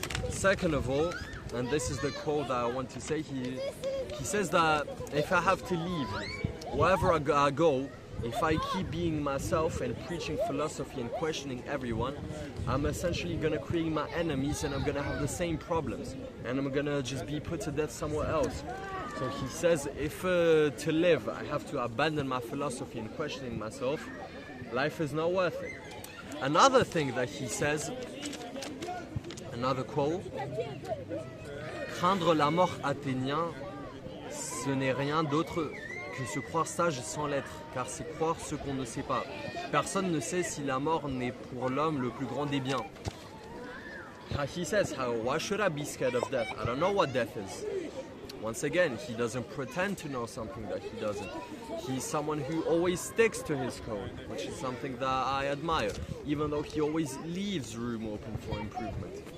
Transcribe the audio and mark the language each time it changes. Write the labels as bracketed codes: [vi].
[en] Second of all, and this is the quote that I want to say, he says that if I have to leave, wherever I go, if I keep being myself and preaching philosophy and questioning everyone, I'm essentially going to create my enemies and I'm going to have the same problems. And I'm going to just be put to death somewhere else. So he says, if to live I have to abandon my philosophy and questioning myself, Life is not worth it. Another thing that he says, another quote, [fr] craindre la mort athénien, ce n'est rien d'autre que se croire sage sans l'être, car c'est croire ce qu'on ne sait pas. Personne ne sait si la mort n'est pour l'homme le plus grand des biens. [en] He says, why should I be scared of death? I don't know what death is. Once again, he doesn't pretend to know something that he doesn't. He's someone who always sticks to his code, which is something that I admire, even though he always leaves room open for improvement.